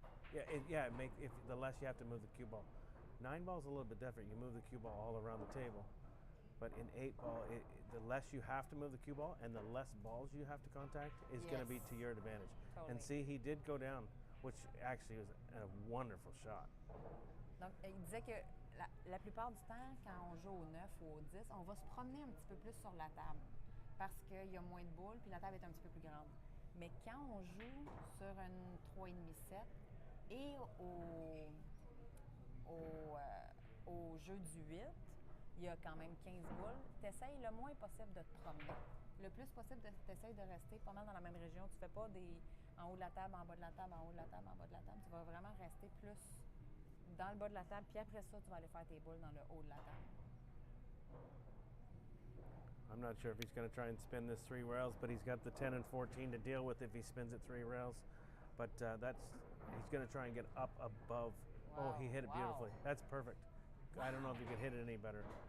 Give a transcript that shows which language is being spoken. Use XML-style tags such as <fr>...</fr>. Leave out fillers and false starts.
<en>If the less you have to move the cue ball. 9 ball is a little bit different. You move the cue ball all around the table. But in 8 ball, the less you have to move the cue ball and the less balls you have to contact is going to be to your advantage. Totally. And see, he did go down, which actually was a wonderful shot.</en> <fr>Donc, il disait que la plupart du temps, quand on joue au 9 ou au 10, on va se promener un petit peu plus sur la table parce qu'il y a moins de boules puis la table est un petit peu plus grande. Mais quand on joue sur une 3,5-7, Et au jeu du 8, il y a quand même 15 boules. Tu essayes le moins possible de te promener. Le plus possible, tu essayes de rester pas mal dans la même région. Tu fais pas des en haut de la table, en bas de la table, en haut de la table, en bas de la table. Tu vas vraiment rester plus dans le bas de la table. Puis après ça, tu vas aller faire tes boules dans le haut de la table.</fr> <en>I'm not sure if he's going to try and spin this 3 rails, but he's got the 10 and 14 to deal with if he spins it 3 rails. But he's going to try and get up above. Wow. Oh, he hit it beautifully. That's perfect. I don't know if you could hit it any better.</en>